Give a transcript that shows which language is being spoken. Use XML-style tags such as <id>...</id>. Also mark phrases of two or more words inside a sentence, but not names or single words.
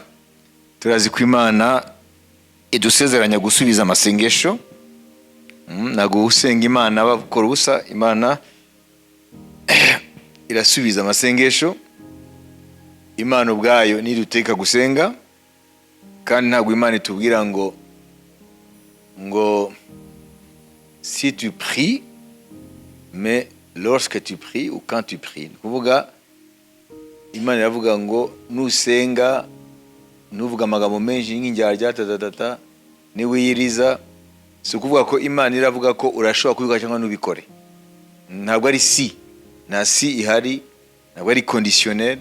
<rw>Turazi ko Imana idusezeranya gusubiza amasengesho. Nago usenga Imana bakora ubusa, Imana irasubiza amasengesho. Imana ubwayo niduteka gusenga, kandi ntabwo Imana itubwira ngo</rw> <fr>si tu pries, mais lorsque tu pries ou quand tu pries.</fr> <rw>Kuvuga Imana iravuga ngo nusenga nuvuga amagambo menshi nk'injyarya tatatata niwiyiriza. Si ukuvuga ko Imana iravuga ko urashobora kubikora cyangwa nubikore. Ntabwo ari si, nta si ihari, ntabwo ari conditionnel.</rw>